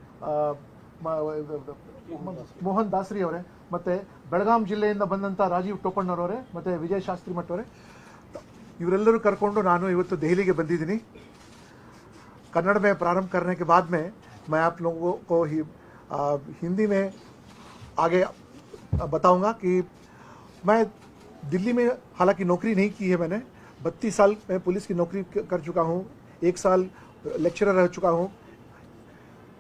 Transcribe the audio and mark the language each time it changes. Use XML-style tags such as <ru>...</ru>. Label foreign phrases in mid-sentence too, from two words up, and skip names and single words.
<kn>ಮೋಹನ್ ದಾಸ್ರಿ ಅವರೇ, ಮತ್ತು ಬೆಳಗಾಂ ಜಿಲ್ಲೆಯಿಂದ ಬಂದಂಥ ರಾಜೀವ್ ಟೋಪಣ್ಣವರವರೇ, ಮತ್ತು ವಿಜಯ್ ಶಾಸ್ತ್ರಿ ಮಠ್ ಅವರೇ, ಇವರೆಲ್ಲರೂ ಕರ್ಕೊಂಡು ನಾನು ಇವತ್ತು ದೆಹಲಿಗೆ ಬಂದಿದ್ದೀನಿ।</kn> <hi>कन्नड़ में प्रारंभ करने के बाद में मैं आप लोगों को हिंदी में आगे बताऊंगा कि मैं दिल्ली में हालांकि नौकरी नहीं की है, मैंने 32 साल में पुलिस की नौकरी कर चुका हूँ, 1 साल लेक्चरर रह चुका हूँ।</hi>